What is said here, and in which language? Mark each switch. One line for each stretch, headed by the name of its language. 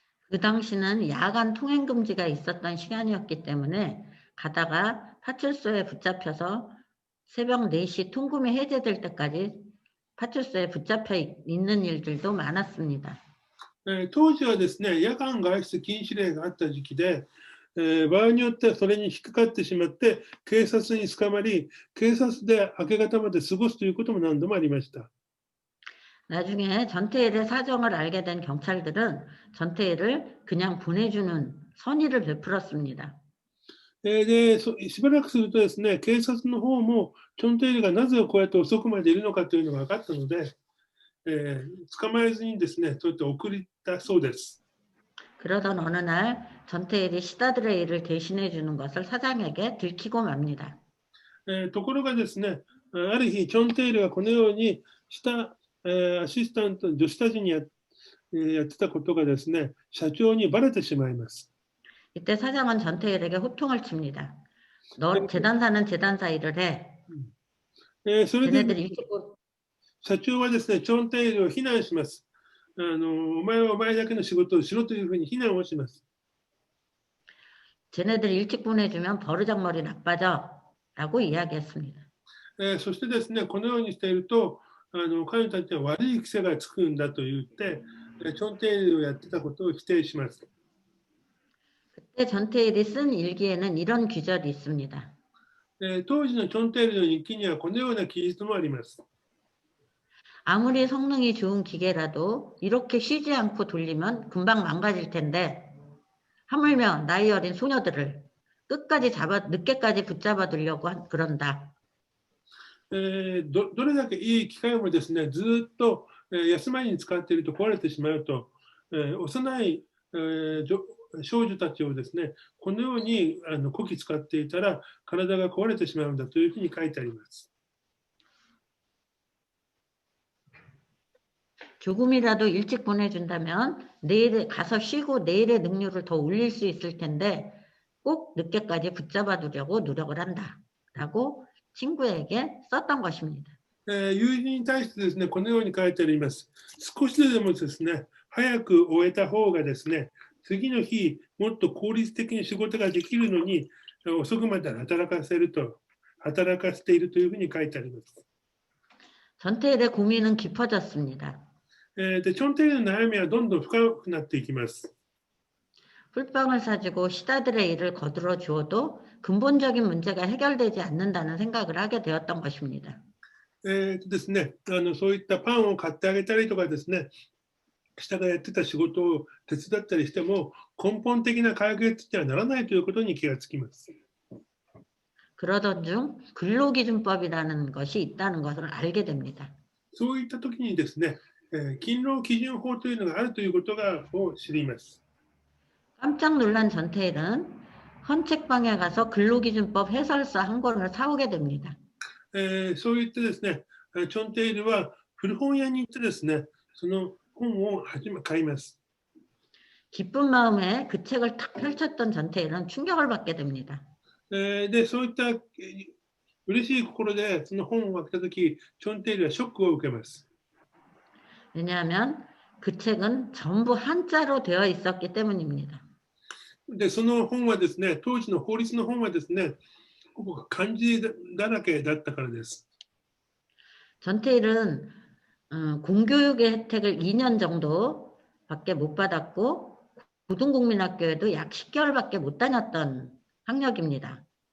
Korean: 그 당시는 야간 통행 금지가 있었던 시간이었기 때문에 가다가 파출소에 붙잡혀서 새벽 4시 통금이 해제될 때까지 파출소에 붙잡혀 있는 일들도 많았습니다.
Japanese: 当時はですね、夜間外出禁止令があった時期で、場合によってはそれに引っかかってしまって警察に捕まり、警察で明け方まで過ごすということも何度もありました。
Korean: 나중에 전태일의 사정을 알게 된 경찰들은 전태일을 그냥 보내주는 선의를 베풀었습니다.
Japanese: で、しばらくするとですね、警察の方もチョンテイルがなぜこうやって遅くまでいるのかというのが分かったので、捕まえずにですね、そうやって送ったそうです。
Korean: 그러던 어느 날 전태일이 시다들의 일을 대신해 주는 것을 사장에게 들키고 맙니다.
Japanese: ところがですね、ある日チョンテイルがこのようにアシスタント女子たちにやってたことがですね、社長にバレてしまいます。
Korean: 이때 사장은 전태일에게 호통을 칩니다. 너 재단사는 재단사 일을 해.
Japanese: それで
Korean: 쟤네들 일찍
Japanese: 社長はですね、チョンテイルを非難します。お前はお前だけの仕事をしろというふうに非難をします。
Korean: 쟤네들 일찍 보내주면 버르장머리 나빠져 라고 이야기했습니다.
Japanese: そしてですね、このようにしていると、彼女たちは悪い癖がつくんだと言って、チョンテイルをやってたことを否定します。
Korean: 그때 전태일이 쓴 일기에는 이런 귀절이 있습니다.
Japanese: 当時のチョンテイルの日記にはこのような記述もあります。
Korean: 아무리 성능이 좋은 기계라도 이렇게 쉬지 않고 돌리면 금방 망가질 텐데 하물며 나이 어린 소녀들을 늦게까지 붙잡아 두려고 그런다.
Japanese: どれだけいい機械もですね、ずっと休まりに使っていると壊れてしまうと、幼い少女たちをですね、このようにこき使っていたら体が壊れてしまうんだというふうに書いてあります。
Korean: 조금이라도 일찍 보내준다면 내일 가서 쉬고 내일의 능률을 더 올릴 수 있을 텐데 꼭 늦게까지 붙잡아 두려고 노력을 한다. 라고 친구에게 썼던 것입니다.
Japanese: 友人に対してですね、このように書いてあります。少しでもですね、早く終えた方がですね、次の日もっと効率的に仕事ができるのに遅くまで働かせているというふうに書いてあります。
Korean: 전태일의 고민은 깊어졌습니다.
Japanese: で、チョンテイルの悩みはどんどん深くなっていきます。
Korean: 풀빵을 사주고 시다들의 일을 거들어 주어도 근본적인 문제가 해결되지 않는다는 생각을 하게 되었던 것입니다.
Japanese: ですね、そういったパンを買ってあげたりとかですね、下がやってた仕事を手伝ったりしても根本的な解決にはならないということに気がつきます。
Korean: 그러던 중 근로기준법이라는 것이 있다는 것을 알게 됩니다.
Japanese: そういった時にですね、勤労基準法というのがあるということを知ります。
Korean: 깜짝 놀란 전태일은 헌책방에 가서 근로기준법 해설서 한 권을 사오게 됩니다.
Japanese: そう言ってですね、チョンテイルは古本屋に行ってですね、その本を買います。
Korean: 기쁜 마음에 그 책을 탁 펼쳤던 전태일은 충격을 받게 됩니다.
Japanese: で、そういった嬉しい心でその本を開けたとき、チョンテイルはショックを受けます。
Korean: 왜냐하면 그 책은 전부 한자로 되어 있었기 때문입니다.
Japanese: で、その本はですね、当時の法律の本はですね、ほぼ漢字だらけだったからです。
Korean: 전태일은 공교육의 혜택을 2년 정도밖에 못 받았고 고등국민학교에도 약 10개월밖에 못 다녔던 학력입니다.